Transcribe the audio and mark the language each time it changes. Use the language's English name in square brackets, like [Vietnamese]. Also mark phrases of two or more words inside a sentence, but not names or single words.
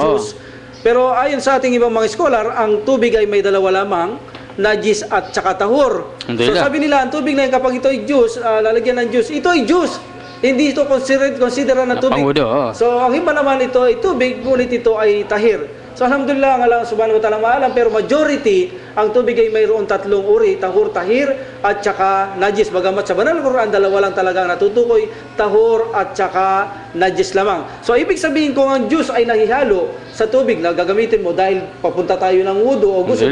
[Filipino] juice. Pero ayon sa ating ibang mga scholar, ang tubig ay may dalawa lamang, najis at saka tahur. So Alhamdulillah. sabi nila, ang tubig na yan kapag ito'y juice, lalagyan ng juice, ito'y juice. Hindi ito consider na tubig. Pangudo, oo. So ang iba naman ito ay tubig, ngunit ito ay tahir. So alhamdulillah, ang Allah [Arabic] subhanahu wa ta'ala [Filipino] maalam, pero majority, ang tubig ay mayroon tatlong uri, tahur, tahir, at saka najis. Bagamat sa banal na Quran, dalawa lang talaga ang natutukoy, tahur at saka najis lamang. So ibig sabihin, kung ang juice ay nahihalo sa tubig na gagamitin mo dahil papunta tayo ng wudu o gusto